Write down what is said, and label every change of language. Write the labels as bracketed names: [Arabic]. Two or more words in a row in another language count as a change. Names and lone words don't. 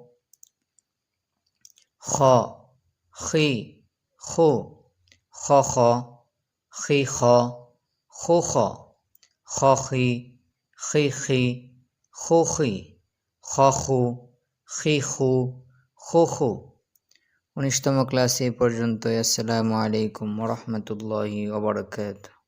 [Bangla] খ খি খু, খ খ খি খ, খু খ, খ খি খি খি, খু খি, খ খু খি খু, খু খু। ১৯তম ক্লাস এ পর্যন্ত। [Arabic] السلام عليكم ورحمة الله وبركاته.